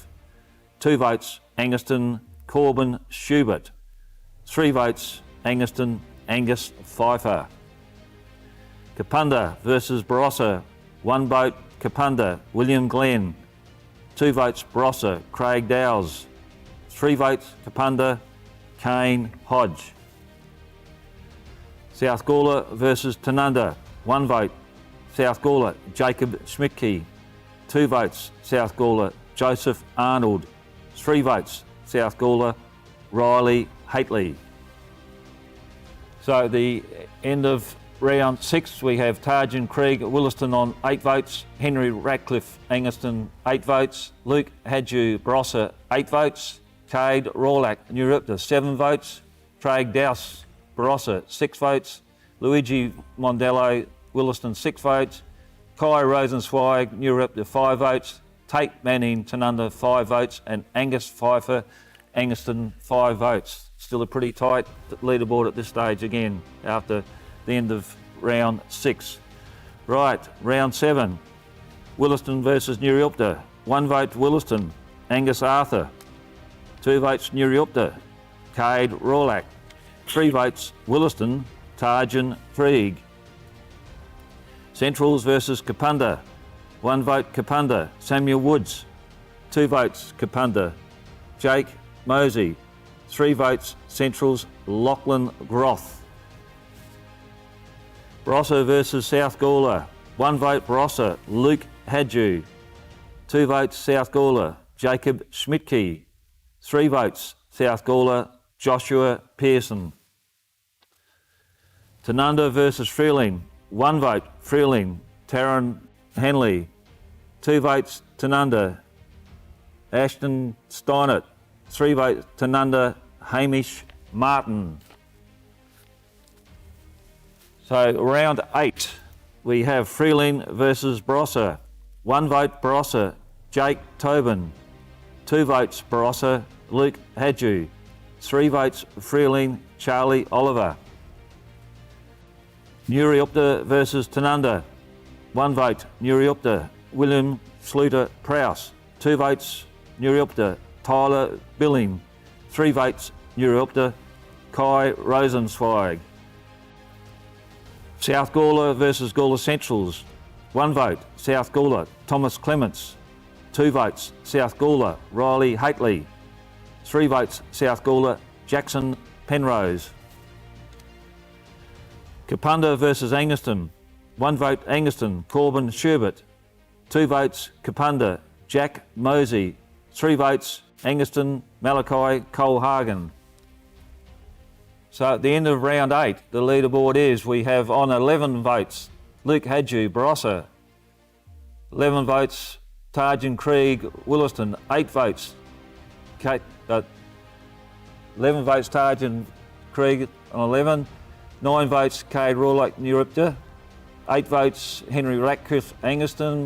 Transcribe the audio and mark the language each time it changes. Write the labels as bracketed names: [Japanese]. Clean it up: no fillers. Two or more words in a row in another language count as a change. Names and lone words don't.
[English] 2 votes Angaston, Corbin Schubert. 3 votes Angaston, Angus Pfeiffer. Kapunda versus Barossa. 1 vote Kapunda, William Glenn. 2 votes Barossa, Craig Dowles. 3 votes Kapunda, Kane Hodge. South Gawler versus Tanunda. 1 vote South Gawler, Jacob Schmidtke. 2 votes South Gawler, Joseph Arnold. 3 votes South Gawler, Riley Haitley. So the end of round 6, we have Tarjan Krieg Williston on 8 votes, Henry Ratcliffe Angaston 8 votes, Luke Hadju Barossa 8 votes, Cade Rawlack New Ripta 7 votes, Traig Dowse Barossa 6 votes, Luigi Mondello Williston 6 votes, Kai Rosenzweig New Ripta 5 votes, Tate Manning Tanunda 5 votes, and Angus Pfeiffer Angaston 5 votes. Still a pretty tight leaderboard at this stage again after the end of round 6. Right, round 7. Williston versus New Ripta. 1 vote Williston, Angus Arthur. 2 votes New Ripta, Cade Rawlack. 3 votes Williston, Tarjan Krieg. Centrals versus Kapunda. 1 vote Kapunda, Samuel Woods. 2 votes Kapunda, Jake Mosey. 3 votes Centrals, Lachlan Groth. Barossa versus South Gawler. 1 vote Barossa, Luke Hadju. 2 votes South Gawler, Jacob Schmidtke. 3 votes South Gawler, Joshua Pearson. Tanunda versus Freeling. 1 vote Freeling, Taryn Henley. 2 votes Tanunda, Ashton Steinert. 3 votes Tanunda, Hamish Martin. So round 8, we have Freeling versus Barossa. 1 vote Barossa, Jake Tobin. 2 votes Barossa, Luke Hadju. 3 votes Freeling, Charlie Oliver. Newryupta versus Tanunda. 1 vote Newryupta, William Schluter Prowse. 2 votes Newryupta, Tyler Billing. 3 votes Newryupta, Kai Rosenzweig. South Gawler versus Gawler Centrals. 1 vote South Gawler, Thomas Clements. 2 votes South Gawler, Riley Haitley. 3 votes South Gawler, Jackson Penrose. Kapunda versus Angaston. 1 vote Angaston, Corbin Sherbert. 2 votes Kapunda, Jack Mosey. 3 votes Angaston, Malachi Colhagen. So at the end of round 8, the leaderboard is, we have on 11 votes, Luke Hadju, Barossa. 11 votes, Tarjan Krieg, Williston. 8 votes, 11 votes, Tarjan Krieg on 11. 9 votes, Cade Rawlack, Newrypta. 8 votes, Henry Ratcliffe, Angaston.